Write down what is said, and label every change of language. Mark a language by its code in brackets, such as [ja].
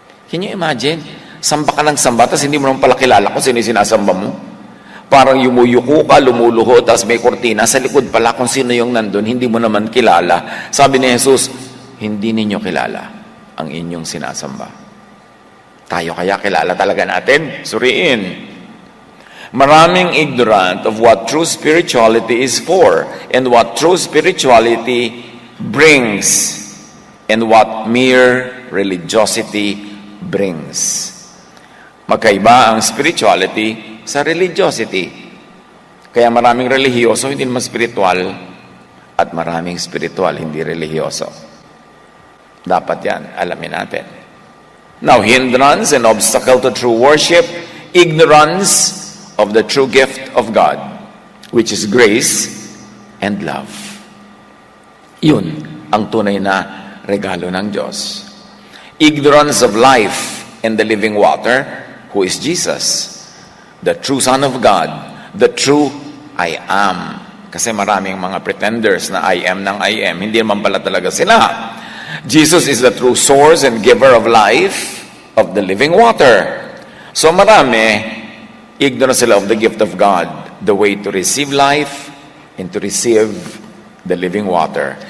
[en] Can you imagine? [tl] Samba ka ng samba, tapos hindi mo naman pala kilala kung sino yung sinasamba mo. Parang yumuyuko ka, lumuluho, tapos may kortina. Sa likod pala kung sino yung nandun, hindi mo naman kilala. Sabi ni Jesus, hindi ninyo kilala ang inyong sinasamba. Tayo kaya kilala talaga natin? Suriin. Maraming [en] ignorant of what true spirituality is for and what true spirituality brings and what mere religiosity brings. [tl] Magkaiba ang spirituality sa religiosity. Kaya maraming relihiyoso hindi naman spiritual at maraming spiritual hindi relihiyoso. Dapat yan, alamin natin. [en] Now, hindrance and obstacle to true worship, ignorance of the true gift of God, which is grace and love. [tl] Yun ang tunay na regalo ng Diyos. [en] Ignorance of life and the living water, who is Jesus, the true Son of God, the true I am. [tl] Kasi maraming mga pretenders na I am ng I am. Hindi naman pala talaga sila. [en] Jesus is the true source and giver of life, of the living water. [tl] So marami, [en] ignorant sila of the gift of God, the way to receive life and to receive the living water.